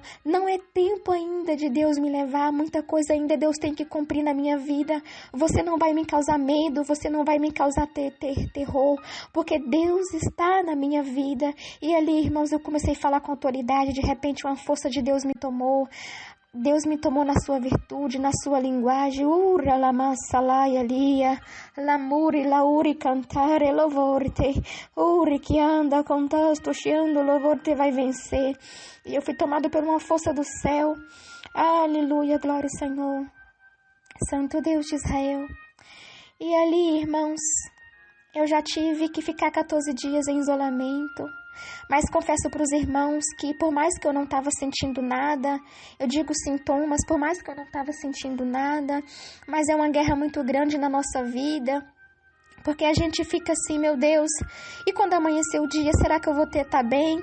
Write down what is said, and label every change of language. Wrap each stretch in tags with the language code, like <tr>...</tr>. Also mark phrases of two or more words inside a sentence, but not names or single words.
<pt>Não é tempo ainda de Deus me levar, muita coisa ainda Deus tem que cumprir na minha vida. Você não vai me causar medo, você não vai me causar terror, porque Deus está na minha vida. E ali, irmãos, eu comecei a falar com autoridade, de repente uma força de Deus me tomou. Deus me tomou na sua virtude, na sua linguagem. Ura la massa laia lia, lamuri lauri cantare lovorte, uri que anda contasto chiando lovorte vai vencer. E eu fui tomado por uma força do céu. Aleluia, glória ao Senhor, Santo Deus de Israel. E ali, irmãos, eu já tive que ficar 14 dias em isolamento. Mas confesso para os irmãos que por mais que eu não estava sentindo nada, eu digo sintomas, por mais que eu não estava sentindo nada, mas é uma guerra muito grande na nossa vida, porque a gente fica assim, meu Deus, e quando amanhecer o dia, será que eu vou estar bem?</pt>